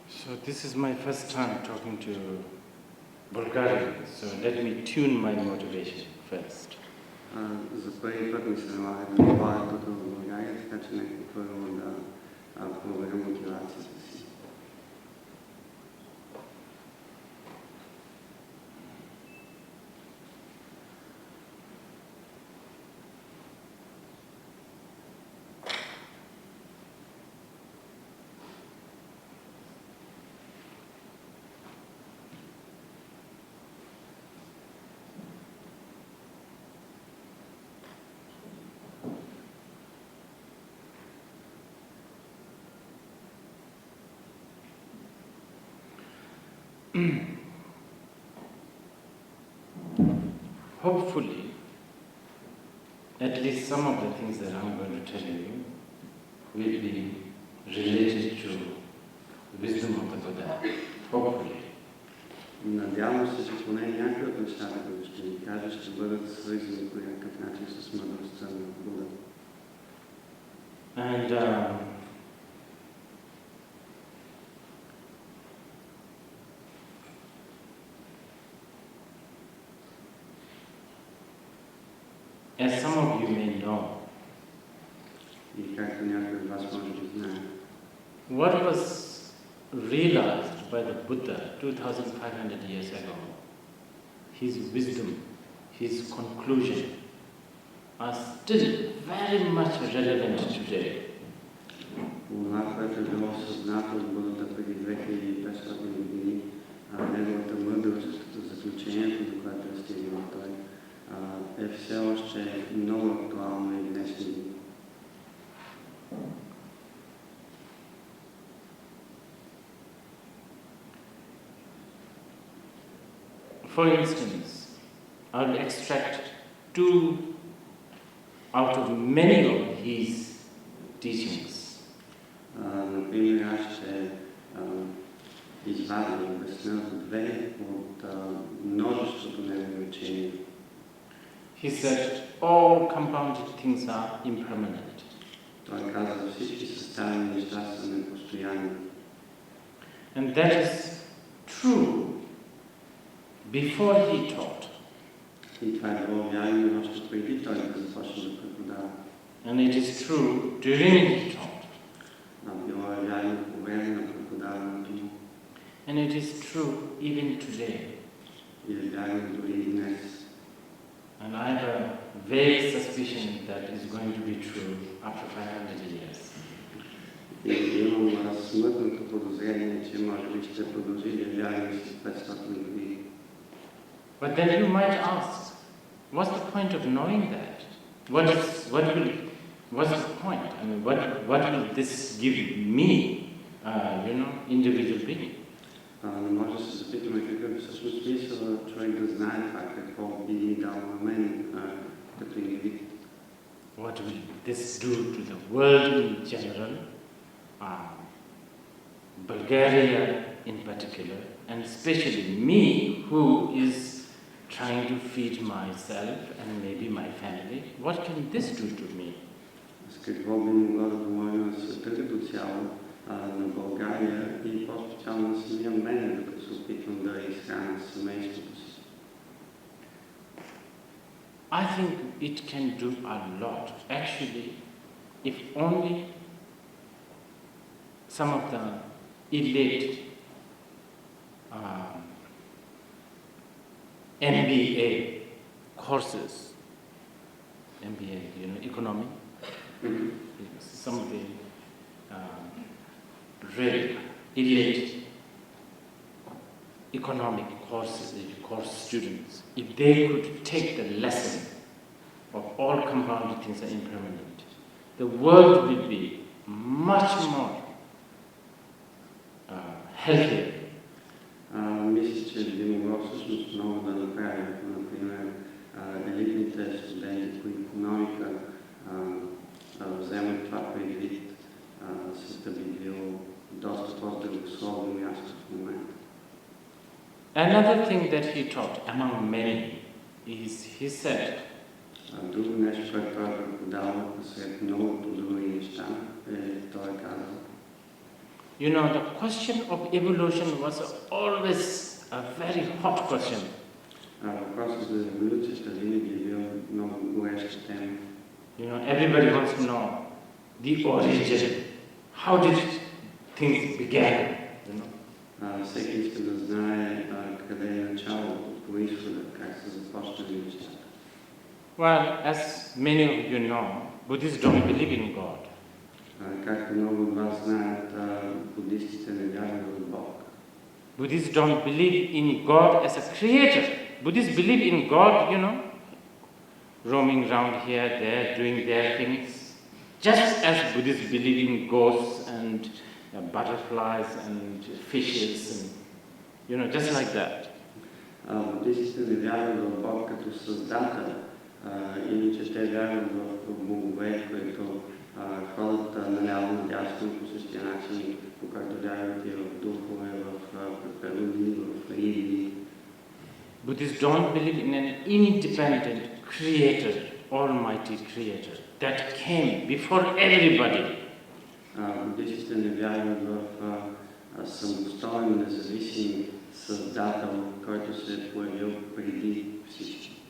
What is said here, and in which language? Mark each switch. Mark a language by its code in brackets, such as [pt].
[en] So this is my first time talking to Bulgarians, so let me tune my motivation first. [bg] За първи път ми се налага да говоря тук в България, така че нека първо да проверя мотивацията си. [en] Hopefully, at least some of the things that I'm going to tell you will be related to the wisdom of the Buddha. Hopefully. [bg] Надявам се, че поне някои от нещата, които ще ви кажа, ще бъдат свързани по някакъв начин с мъдростта на Буда. [en] And as some of you may know, [bg] И както някои от вас може да знаят, [en] what was realized by the Buddha 2,500 years ago, his wisdom, his conclusion, are still very much relevant today. [bg] това, което е било съзнато от Будата преди 2500 години, неговата мъдрост, заключението, до което е стигнал той, е все още много актуално и днешни дни. [en] For instance, I'll extract two out of many of his teachings. [bg] Например, аз ще извадя и обясня две от множеството негови учения. [en] He said, all compounded things are impermanent. [bg] Той каза, всички съставени неща са непостоянни. [en] And that is true before he taught. [bg] И това е било вярно още преди той да започне да преподава. [en] And it is true during he taught. [bg] Било е вярно по време на преподаването му. [en] And it is true even today. [bg] И е вярно дори и днес. [en] And I have a vague suspicion that is going to be true after 500 years. [bg] И имам смътното подозрение, че може би ще продължи да е вярно след 500 години. [en] But then you might ask, what's the point of knowing that? What's the point? I mean, what will this give me, individual being? [bg] Но може да се запитаме какъв е всъщност смисъл човек да знае това, какво би дал на мен като индивид. [en] What will this do to the world in general, Bulgaria in particular, and especially me, who is trying to feed myself and maybe my family? What can this do to me? [bg] С какво би могло да помогне на света като цяло, на България и по-специално на самия мен, докато се опитвам да изхраня семейството си? [en] I think it can do a lot. Actually, if only some of the elite MBA courses, MBA, economy, some of the really elite economic course students, if they could take the lesson of all compounded things are impermanent, the world will be much more healthier. [bg] Мисля, че би могло всъщност много да направи, например, елитните студенти по икономика вземат това предвид, света би бил доста по-здравословно място в момента. [en] Another thing that he taught among many is he said, [bg] друго нещо, което той преподава сред многото други неща, той казал, [en] you know, the question of evolution was always a very hot question. [bg] Въпросът за еволюцията винаги е бил много гореща тема. [en] You know, everybody wants to know the origin. How did things began? You know? [bg] Всеки иска да знае къде е началото, произхода, как са започнали нещата. [en] Well, as many of you know, Buddhists don't believe in God. [bg] Както много от вас знаят, буддистите не вярват в Бог. [en] Buddhists don't believe in God as a creator. Buddhists believe in God, you know, roaming around here, there, doing their things. Just as Buddhists believe in ghosts and butterflies and fishes, and, you know, just like that. [bg] Буддистите не вярват в Бог като създател, иначе те вярват в богове, които ходят наляво надясно по същия начин, по който вярват и в духове, в природи, в риби. [en] Buddhists don't believe in an independent creator, almighty creator, that came before everybody. [bg] Буддистите не вярват в самостоен, независим създател, който се е появил преди всички.